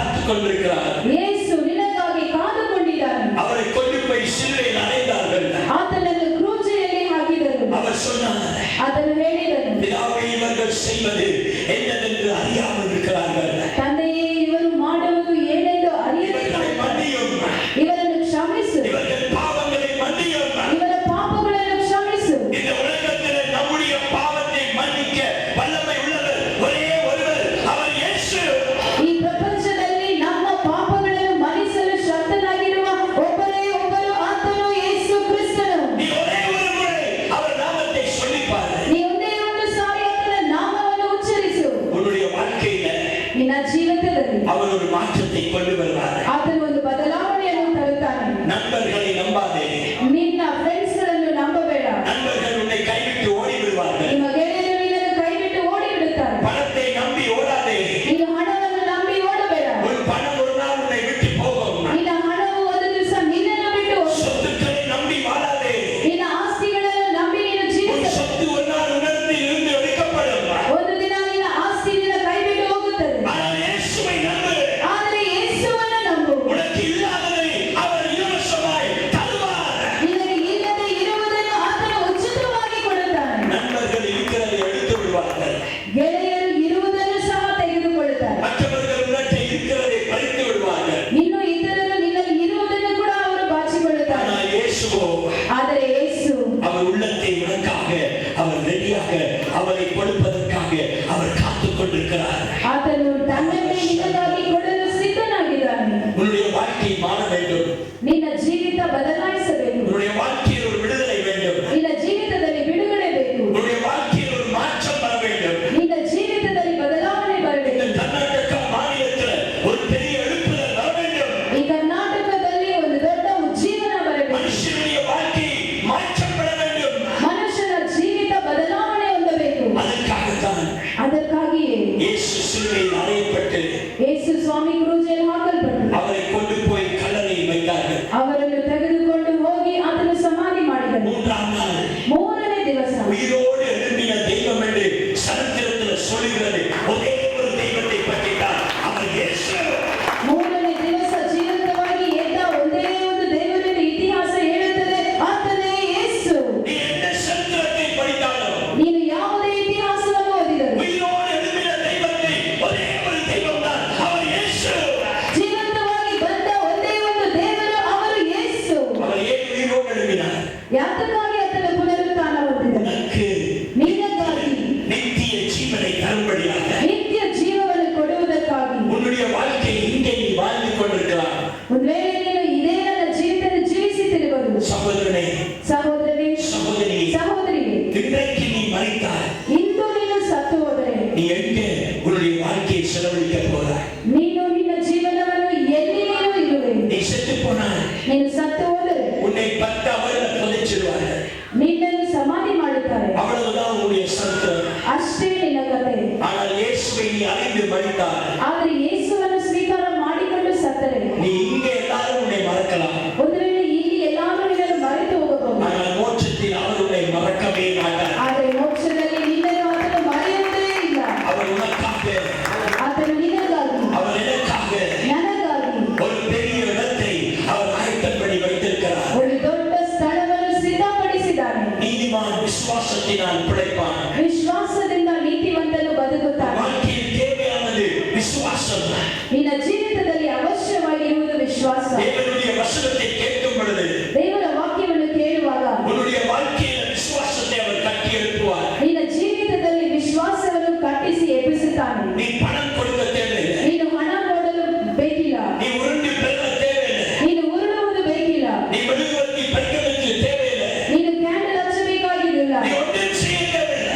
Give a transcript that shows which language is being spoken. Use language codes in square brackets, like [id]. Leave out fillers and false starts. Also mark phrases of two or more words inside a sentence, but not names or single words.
[ta] கொண்டிருக்கிறார். [kn] ಯೇಸು ನಿನಗಾಗಿ ಕಾದುಕೊಂಡಿದ್ದಾನೆ. [ta] அவரை கொண்டு போய் சிலுவையில் அறைந்தார்கள். [kn] ಆತನನ್ನು ಕ್ರೂಜೆಯಲ್ಲಿ ಹಾಕಿದರು. [ta] அவர் சொன்னார், [kn] ಆತನು ಹೇಳಿದನು, [ta] பிதாவே, இவர்கள் செய்வது என்னவென்று அறியாமல் இருக்கிறார்கள். [kn] ತಂದೆಯೇ, ಇವರು ಮಾಡುವುದು ಏನೆಂದು [ta] இவர்களை [kn] ಅರಿಯದೆ [ta] மன்னியும். [kn] ಇವರನ್ನು ಕ್ಷಮಿಸು. [ta] இவர்கள் பாவங்களை மன்னியும். [kn] ಇವರ ಪಾಪಗಳನ್ನು ಕ್ಷಮಿಸು. [ta] இந்த உலகத்தில் நம்முடைய பாவத்தை மன்னிக்க வல்லமை உள்ளவர் ஒரே ஒருவர், அவர் இயேசு. [kn] ಈ ಪ್ರಪಂಚದಲ್ಲಿ ನಮ್ಮ ಪಾಪಗಳನ್ನು ಮನ್ನಿಸಲು ಶಕ್ತನಾಗಿರುವ ಒಬ್ಬರೇ ಒಬ್ಬರು, ಆತನು ಯೇಸು ಕ್ರಿಸ್ತನು. [ta] நீ ஒரே ஒரு முறை அவர் நாமத்தை சொல்லிப்பார். [kn] ನೀ ಒಂದೇ ಒಂದು ಸಾರಿ ಆತನ ನಾಮವನ್ನು ಉಚ್ಚರಿಸು. [ta] உன்னுடைய வாழ்க்கையில [kn] ನಿನ್ನ ಜೀವಿತದಲ್ಲಿ [ta] அவர் ஒரு மாற்றத்தை கொண்டு வருவார். [kn] ಆತನು ಒಂದು ಬದಲಾವಣೆಯನ್ನು ತರುತ್ತಾನೆ. [ta] நண்பர்களை நம்பாதே. [kn] ನಿನ್ನ ಫ್ರೆಂಡ್ಸ್ ಗಳನ್ನು ನಂಬಬೇಡ. [ta] நண்பர்கள் உன்னை கைவிட்டு ஓடி விடுவார்கள். [kn] ನಿಮ್ಮ ಗೆಳೆಯರು ನಿನ್ನನ್ನು ಕೈಬಿಟ್ಟು ಓಡಿ ಬಿಡುತ್ತಾರೆ. [ta] பணத்தை நம்பி ஓடாதே. [kn] ನೀನು ಹಣವನ್ನು ನಂಬಿ ಓಡಬೇಡ. [ta] உன் பணம் ஒரு நாள் உன்னை விட்டு போகும். [kn] ನಿನ್ನ ಹಣವು ಒಂದು ದಿವಸ ನಿನ್ನನ್ನು ಬಿಟ್ಟು ಹೋಗುತ್ತದೆ. [ta] சொத்துக்களை நம்பி வாழாதே. [kn] ನಿನ್ನ ಆಸ್ತಿಗಳನ್ನು ನಂಬಿ ನೀನು [ta] உன் [kn] ಜೀವಿಸು. [ta] சொத்து ஒரு நாள் உணர்ந்து இருந்து எடுக்கப்படும். [kn] ಒಂದು ದಿನ ನಿನ್ನ ಆಸ್ತಿ ನಿನ್ನ ಕೈ ಬಿಟ್ಟು ಹೋಗುತ್ತದೆ. [ta] ஆனால் இயேசுவை நம்பு. [kn] ಆದರೆ ಯೇಸುವನ್ನು ನಂಬು. [ta] உனக்கு இல்லாததை அவர் இலவசமாய் தருவார். [kn] ನಿನಗೆ ಇಲ್ಲದೆ ಇರುವುದನ್ನು ಆತನು ಉಚಿತವಾಗಿ ಕೊಡುತ್ತಾನೆ. [ta] நண்பர்கள் இருக்கிறதை எடுத்து விடுவார்கள். [kn] ಗೆಳೆಯರು ಇರುವುದನ್ನು ಸಹ ತೆಗೆದುಕೊಳ್ಳುತ್ತಾರೆ. [ta] மற்றவர்கள் உன்னிடத்தில் இருக்கிறதை பறித்து விடுவார்கள். [kn] ಇನ್ನು ಇತರರು ನಿನ್ನಲ್ಲಿ ಇರುವುದನ್ನು ಕೂಡ ಅವರು ಬಾಚಿಕೊಳ್ಳುತ್ತಾರೆ. [ta] ஆனால் இயேசுவோ, [kn] ಆದರೆ ಯೇಸು [ta] அவர் உள்ளத்தை உனக்காக அவர் ரெடியாக அவரை கொடுப்பதற்காக அவர் காத்துக் கொண்டிருக்கிறார். [kn] ಆತನು ತನ್ನನ್ನೇ ನಿನಗಾಗಿ ಕೊಡಲು ಸಿದ್ಧನಾಗಿದ್ದಾನೆ. [ta] உன்னுடைய வாழ்க்கை மாற வேண்டும். [kn] ನಿನ್ನ ಜೀವಿತ ಬದಲಾಯಿಸಬೇಕು. [ta] உன்னுடைய வாழ்க்கையில் ஒரு விடுதலை வேண்டும். [kn] ನಿನ್ನ ಜೀವಿತದಲ್ಲಿ ಬಿಡುಗಡೆ ಬೇಕು. [ta] உன்னுடைய வாழ்க்கையில் ஒரு மாற்றம் வர வேண்டும். [kn] ನಿನ್ನ ಜೀವಿತದಲ್ಲಿ ಬದಲಾವಣೆ [ta] இந்த [kn] ಬರಬೇಕು. [ta] கர்நாடக மாநிலத்தில் ஒரு பெரிய எழுப்புதல் வர வேண்டும். [kn] ಈ ಕರ್ನಾಟಕದಲ್ಲಿ ಒಂದು ದೊಡ್ಡ ಉಜ್ಜೀವನ ಬರಬೇಕು. [ta] மனுஷனுடைய வாழ்க்கை மாற்றப்பட வேண்டும். [kn] ಮನುಷ್ಯನ ಜೀವಿತ ಬದಲಾವಣೆ ಹೊಂದಬೇಕು. [ta] அதற்காகத்தான் [kn] ಅದಕ್ಕಾಗಿಯೇ [ta] இயேசு சிலுவையில் அறையப்பட்டு [kn] ಯೇಸು ಸ್ವಾಮಿ ಕ್ರೂಜೆಯಲ್ಲಿ ಹಾಕಲ್ಪಟ್ಟರು. [ta] அவரை கொண்டு போய் கல்லறையில் வைத்தார்கள். [kn] ಅವರನ್ನು ತೆಗೆದುಕೊಂಡು ಹೋಗಿ ಆತನು ಸಮಾಧಿ ಮಾಡಿದನು. [ta] மூன்றாம் நாள் [kn] ಮೂರನೇ ದಿವಸ [ta] உயிரோடு எழும்பின தெய்வம் என்று சரித்திரத்தில் சொல்லுகிறது. ஒரே ஒரு தெய்வத்தை பற்றித்தான், அவர் இயேசு. [kn] ಮೂರನೇ ದಿವಸ ಜೀವಂತವಾಗಿ ಎದ್ದ ಒಂದೇ ಒಂದು ದೇವರನ್ನು ಇತಿಹಾಸ ಹೇಳುತ್ತದೆ, ಆತನೇ ಯೇಸು. [ta] நீ எந்த சரித்திரத்தை படித்தாலும் [kn] ನೀನು ಯಾವುದೇ ಇತಿಹಾಸವನ್ನು ಓದಿದರು [ta] உயிரோடு எழும்பின தெய்வத்தை ஒரே ஒரு தெய்வம் தான், அவர் இயேசு. [kn] ಜೀವಂತವಾಗಿ ಬಂದ ಒಂದೇ ಒಂದು ದೇವರು, ಅವರು ಯೇಸು. [ta] அவர் ஏன் உயிரோடு எழும்பினார்? [kn] ಯಾತಕ್ಕಾಗಿ ಆತನು ಪುನರುತ್ಥಾನ ಹೊಂದಿದನು? [ta] உனக்கு [kn] ನಿನಗಾಗಿ [ta] நித்திய ஜீவனை தரும்படியாக. [kn] ನಿತ್ಯ ಜೀವವನ್ನು ಕೊಡುವುದಕ್ಕಾಗಿ. [ta] உன்னுடைய வாழ்க்கை இங்கே நீ வாழ்ந்து கொண்டிருக்கலாம். [kn] ಒಂದು ವೇಳೆ ನೀನು ಇದೇ ನನ್ನ ಜೀವಿತದ ಜೀವಿಸುತ್ತಿರುವುದು, [ta] சகோதரனே, [kn] ಸಹೋದರನೇ, [ta] சகோதரியே, [kn] ಸಹೋದರಿಗೆ, [ta] இன்றைக்கு நீ மரித்தாய். [kn] ಇಂದು ನೀನು ಸತ್ತು ಹೋದರೆ [ta] நீ எங்கே உன்னுடைய வாழ்க்கையை செலவழிக்க போறாய்? [kn] ನೀನು ನಿನ್ನ ಜೀವನವನ್ನು ಎಲ್ಲಿ ನೀನು ಇರುವೆ? [ta] நீ செத்து போனாய். [kn] ನೀನು ಸತ್ತು ಹೋದರೆ [ta] உன்னை 10 அவர்கள் புதைச்சிருவார்கள். [kn] ನಿನ್ನನ್ನು ಸಮಾಧಿ ಮಾಡುತ್ತಾರೆ. [ta] அவ்வளவுதான் உன்னுடைய சரித்திரம். [kn] ಅಷ್ಟೇ ನಿನ್ನ ಕಥೆ. [ta] ஆனால் இயேசுவை நீ அறிந்து மரித்தாய். [kn] ಆದರೆ ಯೇಸುವನ್ನು ಸ್ವೀಕಾರ ಮಾಡಿಕೊಂಡು ಸತ್ತರೆ [ta] நீ இங்கே எல்லாரும் உன்னை மறக்கலாம். [kn] ಒಂದು ವೇಳೆ ಇಲ್ಲಿ ಎಲ್ಲಾದರೂ ನಿನ್ನನ್ನು ಮರೆತು ಹೋಗಬಹುದು. [ta] ஆனால் மோட்சத்தில் அவர் உன்னை மறக்கவே மாட்டார். [kn] ಆದರೆ ಮೋಕ್ಷದಲ್ಲಿ ನಿನ್ನನ್ನು ಆತನು ಮರೆಯುವುದೇ ಇಲ್ಲ. [ta] அவர் உனக்காக, [kn] ಆತನು ನಿನಗಾಗಿ, [ta] அவர் எனக்காக [kn] ನನಗಾಗಿ [ta] ஒரு பெரிய இடத்தை அவர் ஆயத்தம் பண்ணி வைத்திருக்கிறார். [kn] ಒಂದು ದೊಡ್ಡ ಸ್ಥಳವನ್ನು ಸಿದ್ಧಪಡಿಸಿದ್ದಾನೆ. [ta] நீதிமான் விசுவாசத்தினால் பிழைப்பான். [kn] ವಿಶ್ವಾಸದಿಂದ ನೀತಿವಂತನು ಬದುಕುತ್ತಾನೆ. [ta] வாழ்க்கையில் தேவையானது விசுவாசம். [kn] ನಿನ್ನ ಜೀವಿತದಲ್ಲಿ ಅವಶ್ಯವಾಗಿರುವುದು ವಿಶ್ವಾಸ. [ta] தேவனுடைய வசனத்தை கேட்கும் பொழுது [kn] ದೇವರ ವಾಕ್ಯವನ್ನು ಕೇಳುವಾಗ [ta] உன்னுடைய வாழ்க்கையில் விசுவாசத்தை அவர் கட்டி எழுப்புவார். [kn] ನಿನ್ನ ಜೀವಿತದಲ್ಲಿ ವಿಶ್ವಾಸವನ್ನು ಕಟ್ಟಿಸಿ ಎಬ್ಬಿಸುತ್ತಾನೆ. [ta] நீ பணம் கொடுக்க தேவையில்லை. [kn] ನೀನು ಹಣ ಕೊಡಲು ಬೇಕಿಲ್ಲ. [ta] நீ உருண்டு பெற தேவையில்லை. [kn] ನೀನು ಉರುಳುವುದು ಬೇಕಿಲ್ಲ. [ta] நீ மெழுகுவர்த்தி பற்களுக்கு தேவையில்லை. [kn] ನೀನು ಕ್ಯಾಂಡಲ್ ಹಚ್ಚಬೇಕಾಗಿಲ್ಲ. [ta] நீ ஒன்றும் செய்ய தேவையில்லை.